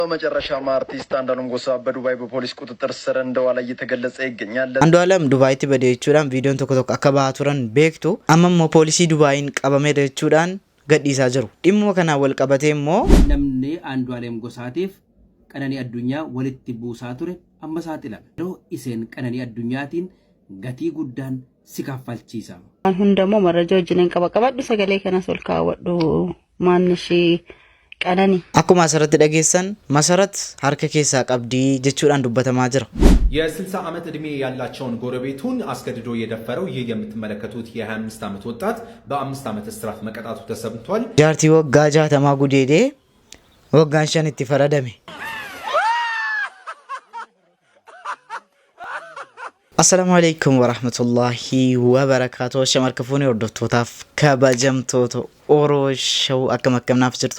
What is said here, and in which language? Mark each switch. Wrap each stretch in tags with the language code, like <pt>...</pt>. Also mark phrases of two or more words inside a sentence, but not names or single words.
<am>በመጨረሻም አርቲስት አንዷለም ጎሳ በዱባይ በፖሊስ ቁጥጥር ስር እንደዋለ እየተገለጸ ይገኛል።</am> <om>አንዷለም ዱባይtti bade jechuudhaan viidiyoon tokko tokko akka bahaa turan beektu amma immoo poolisii Dubaayin qabamee jechuudhaan gadhiisaa jiru. Dhimma kana wal qabatee immoo namni Andu'aalem Gosaatiif Qananii Addunyaa walitti buusaa ture amma saaxilame. Yeroo iseen Qananii Addunyaatiin gatii guddaan si kaffalchiisa. Hundammoo marajaa wajjin qabaqabadhu sagalee kanas ol kaawwadhu maannishi Qananii. akkuma asirratti dhageessan Masarat harka keessaa qabdii jechuudhaan dubbatamaa jira.</om> <am>የ60 ዓመት እድሜ ያላቸውን ጎረቤቱን አስገድዶ የደፈረው ይህ የምትመለከቱት የ25 ዓመት ወጣት በ5 ዓመት እስራት መቀጣቱ ተሰምቷል።</am> <om>jaartii waggaa 60 gudeedee waggaan 5 itti faradame.</om> <ar>السلام عليكم ورحمة الله وبركاته.</ar> <om>Shamarkafuuni hordoftotaaf kabajamtoota Oromoo Show akkam naaf jirtu.</om>